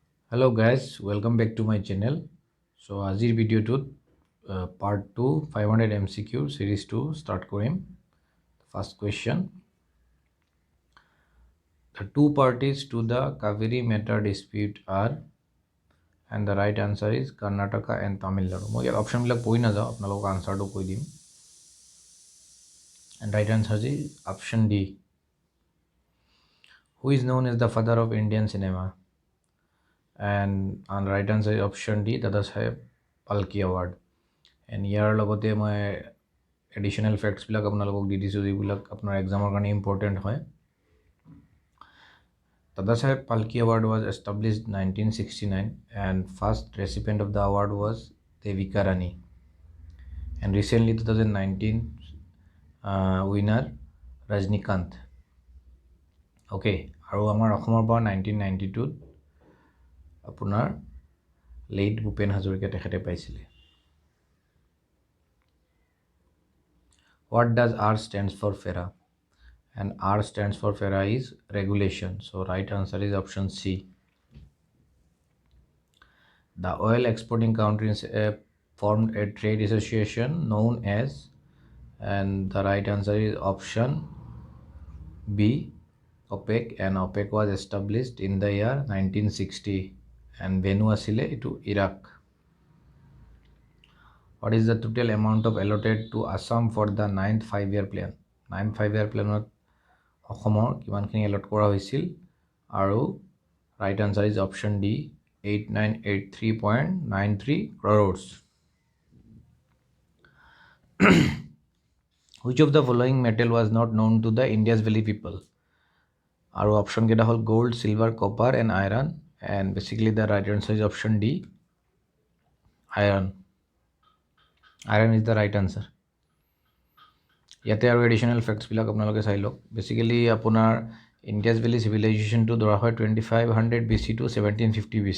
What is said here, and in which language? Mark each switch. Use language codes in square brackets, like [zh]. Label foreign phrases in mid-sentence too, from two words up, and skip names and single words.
[en] Hello guys, welcome back to my channel. [as] So আজিৰ ভিডিঅ'টোত [en] part 2 500 MCQ series 2 start [as] কৰিম. [en] First question. The two parties to the Kaveri matter dispute are, and the right answer is Karnataka and Tamil Nadu. [as] মই ইয়াত অপশ্যন বিলাক পঢ়ি নাযাওঁ, আপোনালোকক আনসাৰটো কৈ দিম. [en] And right answer is option D. Who is known as the father of Indian cinema? And right answer is option D, Dada Saheb Phalke Award. [as] And ইয়াৰ লগতে মই এডিশ্যনেল ফেক্টছবিলাক আপোনালোকক দি দিছোঁ যিবিলাক আপোনাৰ এক্সামৰ কাৰণে ইম্পৰ্টেণ্ট হয়. [en] Dada Saheb Phalke Award was established 1969 and first recipient of the award was Devika Rani. And recently 2019 winner Rajnikant. [as] Okay, আৰু আমাৰ অসমৰ পৰা 1992 আপোনাৰ লেট ভূপেন হাজৰিকা তেখেতে পাইছিলে. [en] What does R stands for FERA? And R stands for FERA is regulation. So right answer is option C. The oil exporting countries formed a trade association known as, and the right answer is option B, OPEC. And OPEC was established in the year 1960 and venue asile to Iraq. What is the total amount of allotted to Assam for the 9th 5-year plan? 9th 5-year plan [as] অসমৰ কিমানখিনি এলট কৰা হৈছিল আৰু [en] right answer is option D [as] 8983.93 crores. [en] Which of the following metal was not known to the Indus Valley people? [as] আৰু অপশ্যন কেইটা হ'ল [en] gold, silver, copper and iron. And basically the right answer is option D, iron. Iron is the right answer. [as] ইয়াতে আৰু এডিশ্যনেল ফেক্টছবিলাক আপোনালোকে চাই লওক. বেচিকেলি আপোনাৰ [en] Indus Valley civilization [as] ধৰা হয় [en] 2500 BC to 1750 BC.